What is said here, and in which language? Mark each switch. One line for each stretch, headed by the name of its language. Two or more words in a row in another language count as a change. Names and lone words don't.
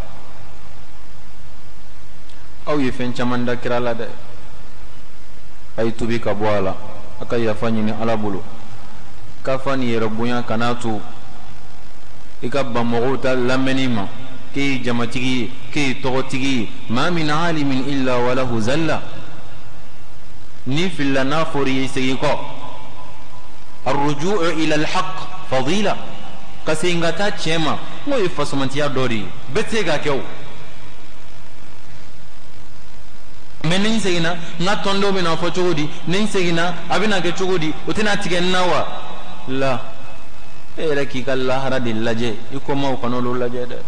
Bambara: aw ye fɛn caman da kira la dɛ, a ye tubi ka bɔ a la, a ka yafa ɲini ala bolo, k'a fa ni yɛrɛ bonya kan'a to i ka ban mɔgɔw ta lamɛnni ma k'e ye jamatigi ye, k'e ye tɔgɔtigi ye.
Arabic: ما من عالم إلا وله زلة,
Bambara: ni filila n'a fɔra i ye segin kɔ.
Arabic: الرجوع إلى الحق فضيلة,
Bambara: ka segin ka taa tiɲɛ ma n'o ye fasomantiya dɔ de ye, bɛɛ tɛ se k'a kɛ o. mais ni n seginna n ka tɔndenw bɛna fɔ cogo di, ni n seginna a bɛna kɛ cogo di, o tɛna tigɛ n na wa? la, e yɛrɛ k'i ka lahara de lajɛ, i kɔmaw kana olu lajɛ dɛ.